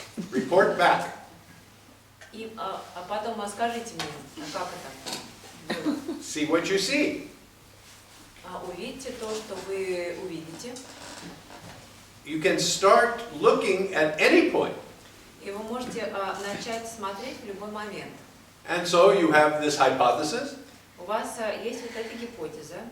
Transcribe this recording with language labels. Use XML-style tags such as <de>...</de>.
<en>Report back.</en> <ru>И, потом скажите мне, как это было.</ru> <en>See what you see.</en> <ru>Увидите то, что вы увидите.</ru> <en>You can start looking at any point.</en> <ru>И вы можете начать смотреть в любой момент.</ru> <en>And so you have this hypothesis.</en> <ru>У вас есть вот эта гипотеза.</ru>